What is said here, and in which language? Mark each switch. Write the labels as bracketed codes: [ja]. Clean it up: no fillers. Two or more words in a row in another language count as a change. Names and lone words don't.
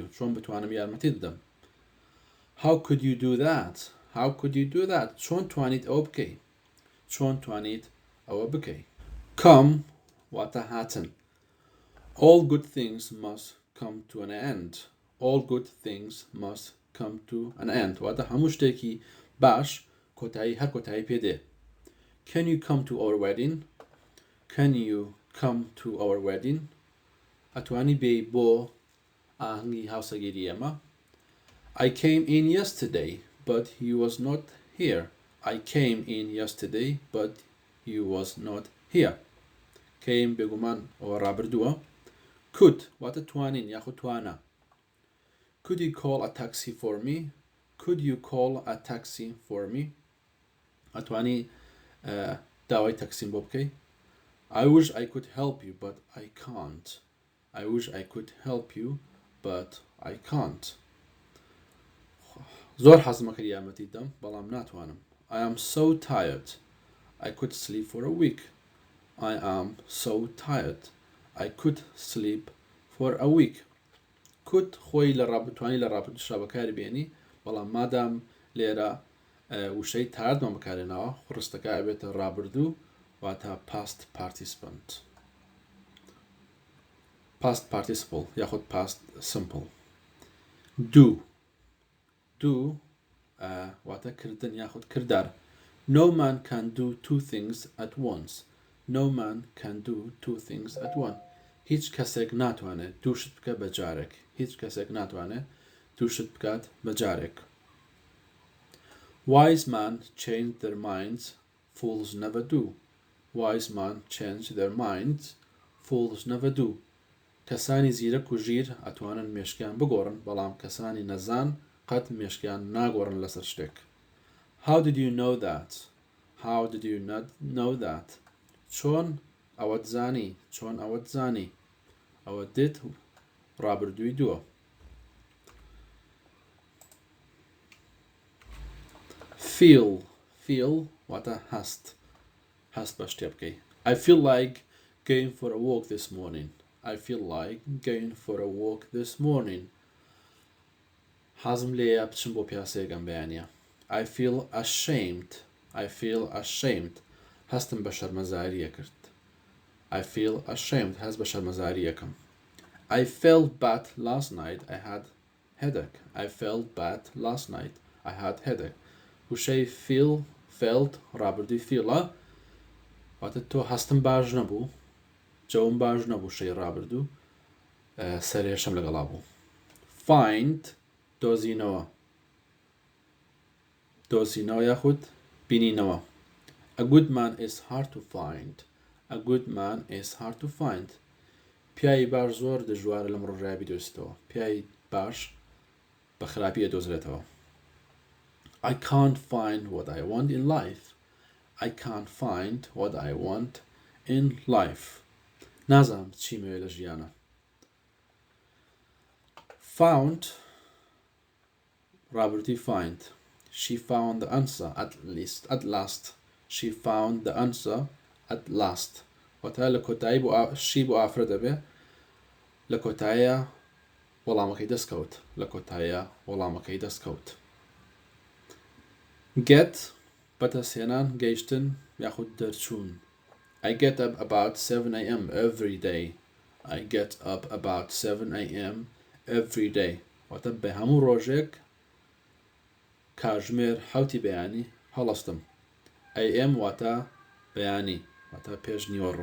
[ckb] چۆن بتوانم یارمەتیت بدەم؟ [en] how could you do that? how could you do that? [ckb] چۆن توانیت ئەوە بکەی؟ چۆن توانیت ئەوە بکەی؟ come واتە هاتن. [en] all good things must come to an end. all good things must come to an end [ckb] واتە هەموو شتێکی باش کۆتایی هەر کۆتایی پێدێ. [en] can you come to our wedding? can you come to our wedding? [ckb] ئەتوانی بێی بۆ ئاهەنگی هاوسەگیری ئێمە. [en] I came in yesterday but he was not here. I came in yesterday but he was not here. [ckb] came بێگومان ئەوە ڕابردووە. could واتە توانین یاخود توانە. [en] could you call a taxi for me? could you call a taxi for me? [ckb] ئەتوانی داوای تەکسیم بۆ بکەی. [en] I wish I could help you but I can't. I wish I could help you but I can't. [ckb] زۆر حەزمە کرد یارمەتیت دەم بەڵام ناتوانم. [en] I am so tired. I could sleep for a week. I am so tired. I could sleep for a week. [ckb] could خۆی لە ڕابتوانی لە ڕابردوشا بەکاری بێنی بەڵام مادام لێرە وشەی تاردمان بەکارێناوە خوڕستەکە ئەبێتە ڕابردوو واتە [en] past participant. past participle [ckb] یاخود [en] past simple. [ckb] do واتە کردن یاخود کردار. [en] no man can do two things at once. no man can do two things at once. [ckb] هیچ کەسێک ناتوانێت دوو شت بکە بە جارێک. هیچ کەسێک ناتوانێت دوو شت بکات بە جارێک. [en] wise men change their minds, fools never do. wise men change their minds, fools never do. [ckb] کەسانی زیرەک و ژیر ئەتوانن مێشکیان بگۆڕن بەڵام کەسانی نەزان قەت مێشکیان ناگۆڕن لەسەر شتێک. [en] How did you know that? How did you not know that? [ckb] چۆن ئەوەت زانی؟ چۆن ئەوەت زانی؟ ئەوە did ڕابردووی دووە. Feel واتە هەست بە شتێ بکەی. [en] I feel like going for a walk this morning. I feel like going for a walk this morning. [ckb] حەزم لێیە بچم بۆ پیاسەیەکەم بەیانیە. [en] I feel ashamed. [ckb] هەستم بە شەرمەزاریە کرد. [en] I feel ashamed. [ckb] هەست بە شەرمەزاریەکەم. [en] I felt bad last night. I had headache. I felt bad last night. I had headache. [ckb] وشەی felt ڕابردووی feelە واتە تۆ هەستم باش نەبوو جەوم باش نەبوو شەی ڕابردوو سەرێشەم لەگەڵا بوو. Find دۆزینەوە یاخود بینینەوە. [en] A good man is hard to find. A good man is hard to find. [ckb] پیاوی باش زۆر دژوارە لەم ڕۆژایە بیدۆزیتەوە. پیاوی باش بە خراپی ئەدۆزرێتەوە. [en] I can't find what I want in life. I can't find what I want in life. [ckb] نازانم چی مەوێ لە ژیانە. Found ڕابردووی find. [en] She found the answer at last. She found the answer at last. [ckb] واتە لە کۆتایی شی بۆ ئافرە دەبێ لە کۆتاییە وەڵامەکەی دەستکەوت. Get بەدەستهێنان گەیشتن یاخود دەرچوون. [en] I get up about 7 a.m. every day. I get up about 7 a.m. every day. [ckb] واتە بە هەموو ڕۆژێک کاتژمێر حوتی بەیانی هەڵەستم. AM واتە بەیانی واتە پێش نیوەڕۆ.